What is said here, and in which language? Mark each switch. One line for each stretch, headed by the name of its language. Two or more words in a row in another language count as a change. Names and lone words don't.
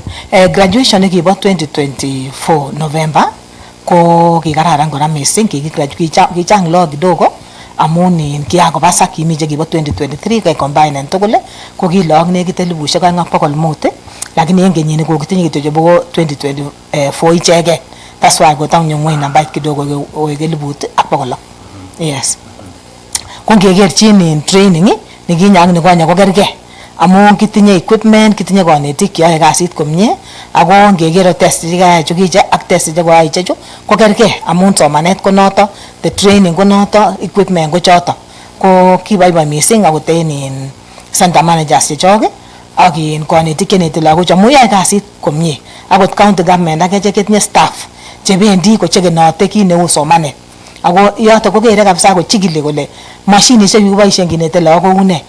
Kalenjin: Graduation nekibo 2024 November ko kikararan kora mising, kichang lagok kidogo amun kiakobasak kimi chekibo 2023 ke combine tugul ko ki lagok nekit 2,500 lakini en kenyini ko kitinye kityo chebo 2024 ichege.
English: That's why
Kalenjin: kotang nyong'oi nambait kidogo koek 1,600. Yes. Ko ngekerchin in training nikinye ak nikonye ko kergei amun kitinye equipment, kitinye konetik cheyoe kasit komie ako ngekero test chekayai chukiche ak test chekoyai chechu ko kergei amun somanet ko noto,
English: the training
Kalenjin: ko noto, equipment ko choto. Ko kiboiboi mising akot en
English: center managers
Kalenjin: chechok ak konetik cheneti lagok amun yoe kasit komie. Akot
English: county government
Kalenjin: ak echek chetinye staff chebendi kochekenote kit neu somanet. Ako yoto kokere kabisa kochikili kole mashinishek chekiboisien kinete lagok kou ne.